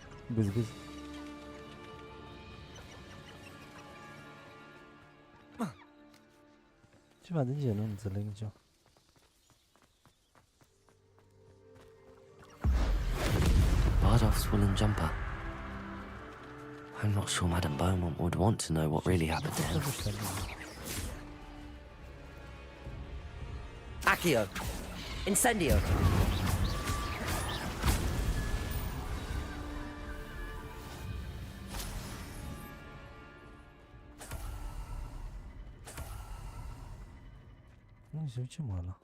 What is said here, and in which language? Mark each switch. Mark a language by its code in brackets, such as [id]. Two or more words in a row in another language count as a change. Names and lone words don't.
[ro] Gâz. Ceva de genul, nu înțeleg nicio. [en] Bardolph's woolen jumper. I'm not sure Madame Beaumont would want to know what really happened to him. Accio! Incendio! [ro] Nu știu ce mă ăla.